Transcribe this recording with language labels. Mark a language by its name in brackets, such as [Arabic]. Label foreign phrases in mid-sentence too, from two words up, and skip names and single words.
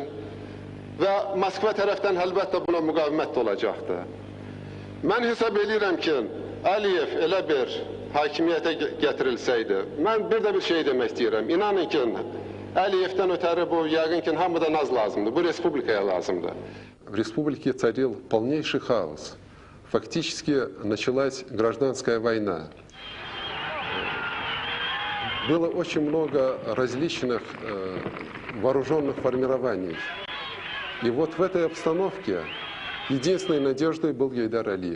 [Azerbaijani] Və Moskva tərəfdən əlbəttə buna müqavimət olacaqdır. Mən hesab edirəm ki, Əliyev elə bir hakimiyyətə gətirilsəydi, mən bir də bir şey demək istəyirəm. İnanın ki, Əliyevdən ötəri bu, yəqin ki, hamıdan az lazımdır. Bu Respublikaya lazımdır. [Russian] В республике царил полнейший хаос. Фактически началась гражданская война. Было очень много различных вооруженных формирований. И вот в этой обстановке единственной надеждой был Гейдар Алиев.